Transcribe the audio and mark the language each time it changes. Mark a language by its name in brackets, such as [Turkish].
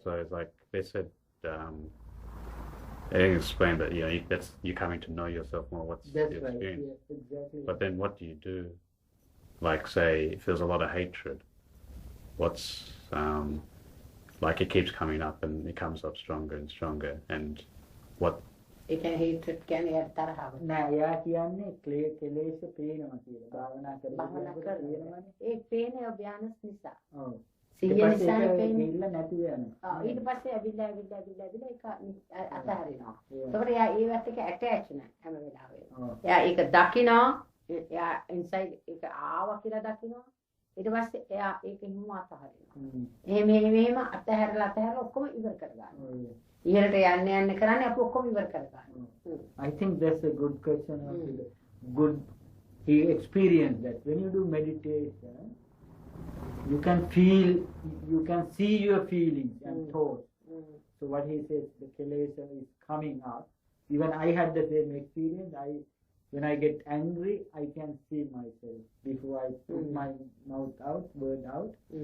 [English] So it's like they said, they explained that that's you coming to know yourself more. What's That's the right. experience? Yeah, exactly. But then what do you do? Like say if there's a lot of hatred, what's like it keeps coming up and it comes up stronger and stronger, and what [Sinhala] ඒ කියන්නේ hatred කියන්නේ යට තරහව. නෑ එයා කියන්නේ කෙලෙස් පේනවා කියලා. භාවනා භාවනා කරලා කරනවා. ඒ පේන අභ්‍යානස් නිසා. ඔව්. සිහිය නිසා පේන්නේ. ගිහිල්ලා නැති වෙනවා. ඊට පස්සේ ඇවිල්ලා ඒක අතහරිනවා. [English] Yeah. [Sinhala] ඒකට එයා ඒවත් එක්ක attach නැහැ හැම වෙලාවෙම. ඔව්. එයා ඒක දකිනවා. එයා inside ඒක ආවා කියලා දකිනවා. ඊට පස්සේ එයා ඒක හිම අතහරිනවා. එහෙම අතහැරලා ඔක්කොම ඉවර කරගන්නවා. ඔව්. ඉහළට යන්න කරන්නේ අපි ඔක්කොම ඉවර කරගන්නවා. [English] I think that's a good question. Good he experienced that when you do meditation, you can feel, you can see your feelings and thoughts. So what he says, the kilesa is coming up. Even I had the same experience. When I get angry, I can see myself before I put my mouth out, word out.